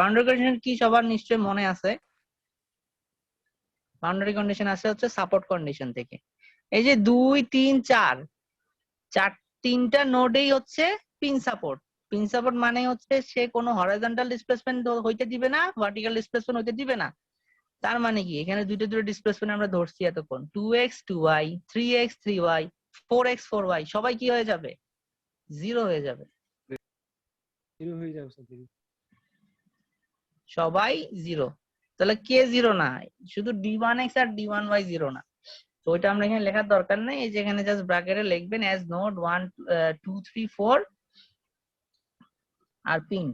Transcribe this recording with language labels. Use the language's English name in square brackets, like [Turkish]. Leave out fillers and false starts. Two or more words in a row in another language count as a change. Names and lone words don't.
[English] boundary condition [Bangla] কি সবার নিশ্চয়ই মনে আছে? [English] boundary condition [Bangla] আছে হচ্ছে [English] support condition [Bangla] থেকে। এই যে 2 3 4 তিনটা নোডেই হচ্ছে [English] pin support. pin support [Bangla] মানে হচ্ছে সে কোনো [English] horizontal displacement [Bangla] হইতে দিবে না, [English] vertical displacement [Bangla] হইতে দিবে না। তার মানে কি এখানে দুটো ডিসপ্লেসমেন্ট আমরা ধরছি এতক্ষণ, 2x 2y 3x 3y 4x 4y, সবাই কি হয়ে যাবে? 0 হয়ে যাবে। সবাই 0। তাহলে কে 0 না? শুধু d1x আর d1y 0 না। তো ওইটা আমরা এখানে লেখার দরকার নেই। এই যে এখানে [English] just bracketে [Bangla] লিখবেন [English] as node [Bangla] 1 2 3 4 আর পিন্ড।